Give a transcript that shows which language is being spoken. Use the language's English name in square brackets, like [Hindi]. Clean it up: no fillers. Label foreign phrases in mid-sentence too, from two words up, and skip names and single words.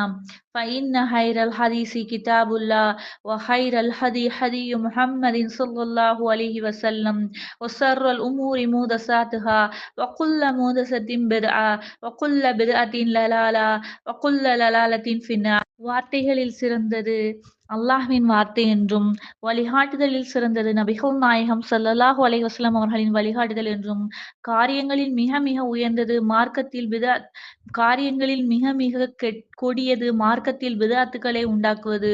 [Arabic] فإن خير الحديث كتاب الله وخير الهدي هدي محمد صلى الله عليه وسلم وشر الأمور محدثاتها وكل محدثة بدعة وكل بدعة ضلالة وكل ضلالة في النار. [Tamil] வார்த்தைகளில் சிறந்தது அல்லாஹ்வின் வார்த்தை என்றும் வழிகாட்டுதலில் சிறந்தது நபிகள் நாயகம் [Arabic] صلى الله عليه وسلم [Tamil] அவர்களின் வழிகாட்டுதல் என்றும் காரியங்களில் மிக மிக உயர்ந்தது மார்க்கத்தில் காரியங்களில் மிக மிக கொடியது மார்க்கத்தில் பிதஅத்துக்களை உண்டாக்குவது.